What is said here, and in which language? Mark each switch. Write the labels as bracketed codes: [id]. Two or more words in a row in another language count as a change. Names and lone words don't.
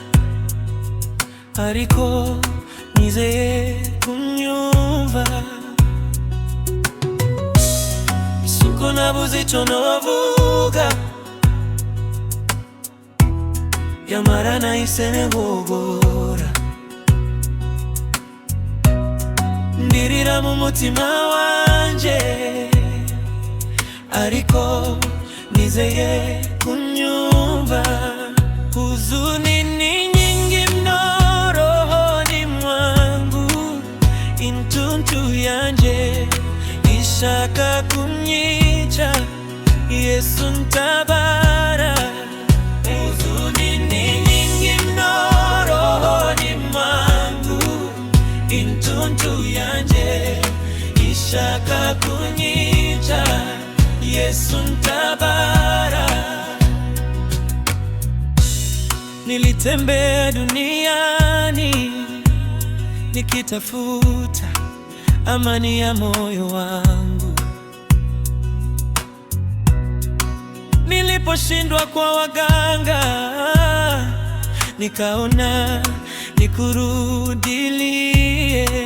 [rn] ariko nizeye kunyumva suko nabuze novuga yamara nahisemo guhora ndirira mu mutima wanje ariko nizeye kunyumva. [sw] Huzuni ni nyingi mno rohoni mwangu, [rn] intuntu yanje ishaka kunyica. Yesu ntabara. [sw] Huzuni ni nyingi mno rohoni mwangu, [rn] intuntu yanje ishaka kunyica. Yesu ntabara. [sw] Nilitembea duniani nikitafuta amani ya moyo wangu. Niliposhindwa kwa waganga, nikaona nikurudilie.